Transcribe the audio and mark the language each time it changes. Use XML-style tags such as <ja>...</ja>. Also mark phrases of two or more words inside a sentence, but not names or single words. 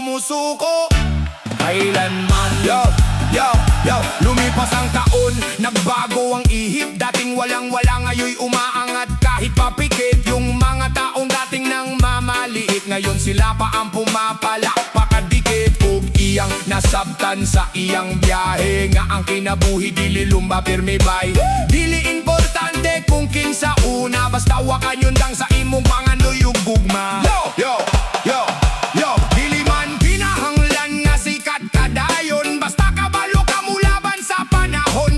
<tl>sumusuko. Kailanman yo, lumipas ang taon, nagbago ang ihip. Dating walang-wala, ngayon umaangat kahit papikit. Yung mga taong dating nang mamaliit, ngayon sila pa ang pumapalakpakadikit.</tl> <ceb>Ug iyang nasabtan sa iyang biyahe, nga ang kinabuhi dili lumba pirmi bay. Dili importante kung kinsa una, basta wakan yun lang sa imong panganuyog gugma. Yo, dili man pinahanglan nga sikat kadayon, basta kabalo ka mulaban sa panahon.</ceb>